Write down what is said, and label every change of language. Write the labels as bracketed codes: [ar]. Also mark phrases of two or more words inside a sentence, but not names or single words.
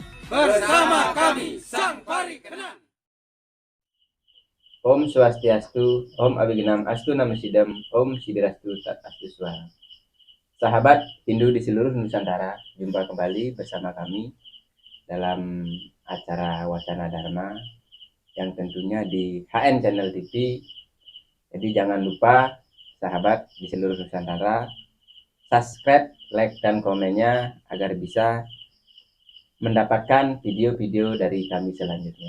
[id] bersama kami Sang Parikenan. [sa] Om Swastiastu, Om Abiginam Astu Namasidam, Om Sidirastu Tat Astu Swaha. [id] Sahabat Hindu di seluruh Nusantara, jumpa kembali bersama kami dalam acara Wacana Dharma yang tentunya di HN Channel TV. Jadi jangan lupa sahabat di seluruh Nusantara [en] subscribe, like, [id] dan komennya agar bisa mendapatkan video-video dari kami selanjutnya.